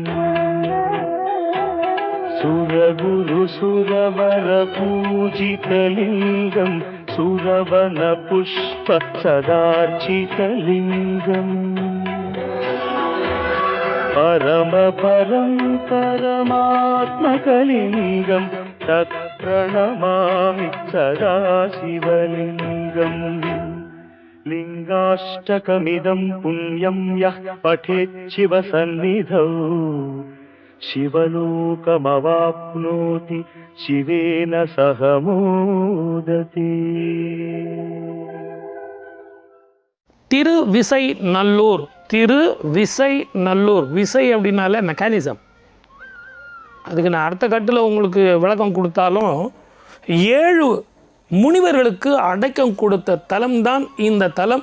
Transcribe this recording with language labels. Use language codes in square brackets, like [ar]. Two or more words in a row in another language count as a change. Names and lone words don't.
[sa] सुरगुरुसुरवरपूजितलिङ्गं सुरवनपुष्प सदार्चितलिङ्गम् परमपरं परमात्मकलिङ्गं तत्प्रणमामि सदा शिवलिङ्गम् लिङ्गाष्टकमिदं पुण्यं यः पठेत् शिवसन्निधौ शिवलोकमवाप्नोति शिवेन सह मोदते. [ta] திருவிசைநல்லூர். திருவிசைநல்லூர், விசை அப்படின்னாலே மெக்கானிசம். அதுக்கு நான் அடுத்த கட்டில் உங்களுக்கு விளக்கம் கொடுத்தாலும் 7 முனிவர்களுக்கு அடக்கம் கொடுத்த தலம்தான் இந்த தலம்.